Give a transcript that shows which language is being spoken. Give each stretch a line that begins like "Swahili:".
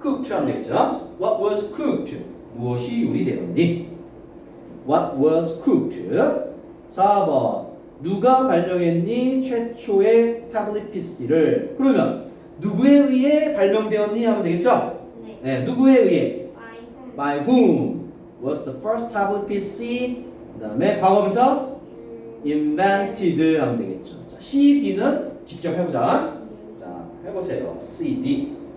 Korean: cooked 하면 되겠죠?
English: What was cooked?
Korean: 무엇이 요리되었니?
English: What was cooked?
Korean: 4번 누가 발명했니? 최초의 태블릿 PC를. 그러면 누구에 의해 발명되었니? 하면 되겠죠? 네. 네, 누구에 의해?
English: by whom By whom was the first tablet PC?
Korean: 그 다음에 과거분사 invented 하면 되겠죠. 자, CD는 직접 해보자. 자, 해보세요. CD.